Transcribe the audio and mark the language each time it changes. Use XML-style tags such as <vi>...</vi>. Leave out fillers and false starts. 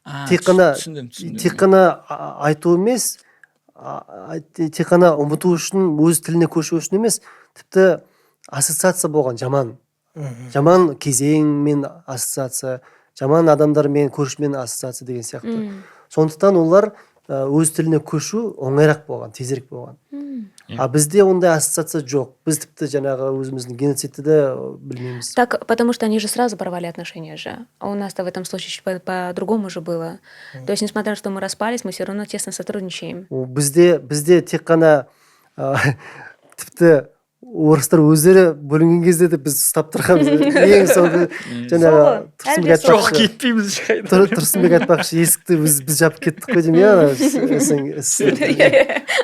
<kk>Тек қана айту емес, тек қана ұмыту үшін, өз тіліне көшу үшін емес, тіпті ассоциация болған, жаман кезеңмен ассоциация, жаман адамдармен, көршімен ассоциация деген сияқты. Сондықтан олар өз тіліне көшу оңайрақ болған, тезірек болған. А бізде ондай ассоциация жоқ. Біз тіпті жаңағы өзіміздің геноцидті де білмейміз.</kk> <ru>Так, потому что они же сразу порвали отношения же. А у нас-то в этом случае по-другому же было. То есть, несмотря на то, что мы распались, мы все равно тесно сотрудничаем.</ru> <kk>Бізде тек қана тіпті орыстар өздері бөлінген кезде де біз ұстап тұрғанбыз. Ең соңғы жаңағы Тұрсынбек айтпақшы, есікті біз жапып кеттік қой деймін.</kk>